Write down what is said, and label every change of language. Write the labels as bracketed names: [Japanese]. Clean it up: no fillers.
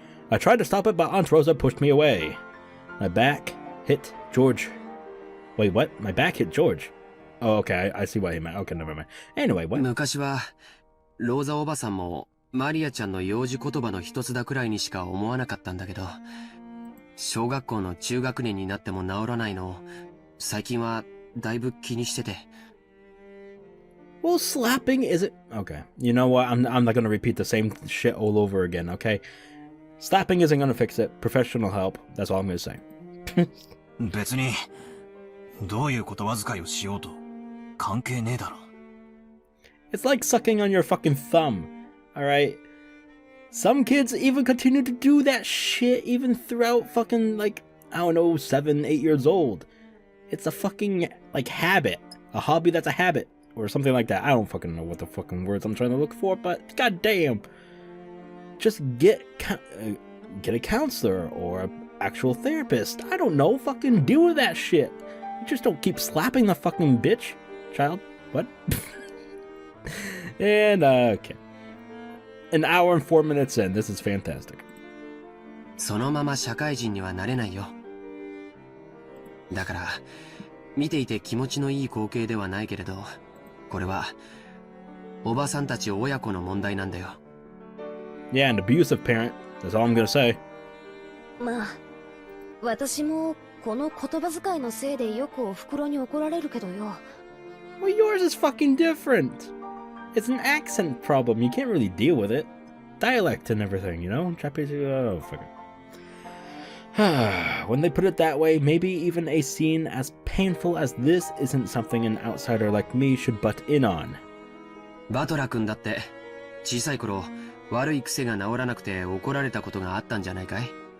[English] I tried to stop it, but Aunt Rosa pushed me away. My back hit George. Wait, what? My back hit George. Oh, okay, I see what he meant. Okay, never mind. Anyway, what? [Japanese] 昔はローザおばさんもマリアちゃんの幼児言葉の一つだくらいにしか思わなかったんだけど、小学校の中学年になっても治らないのを最近はだいぶ気にしてて。 [English] Well, slapping isn't... Okay, you know what? I'm not gonna repeat the same shit all over again, okay? Slapping isn't gonna fix it. Professional help. That's all I'm gonna say. [Japanese] 別にどういう言葉遣いをしようと関係ねえだろ。 [English] It's like sucking on your fucking thumb, alright? Some kids even continue to do that shit even throughout fucking, like, I don't know, 7, 8 years old. It's a fucking, like, habit. A hobby that's a habit. Or something like that. I don't fucking know what the fucking words I'm trying to look for, but goddamn. Just get a counselor or an actual therapist. I don't know. Fucking deal with that shit. You just don't keep slapping the fucking bitch. Child. What? And, okay. An hour and 4 minutes in. This is fantastic. [Japanese] そのまま社会人にはなれないよ。だから、見ていて気持ちのいい光景ではないけれど、これは、おばさんたち親子の問題なんだよ。 [English] Yeah, an abusive parent. That's all I'm gonna say. [Japanese] まあ、私もこの言葉遣いのせいでよくお袋に怒られるけどよ。 [English] Well, yours is fucking different. It's an accent problem. You can't really deal with it. Dialect and everything, you know? Japanese, oh, fuck it. When they put it that way, maybe even a scene as painful as this isn't something an outsider like me should butt in on. [Japanese] バトラ君だって小さい頃悪い癖が治らなくて怒られたことがあったんじゃないかい?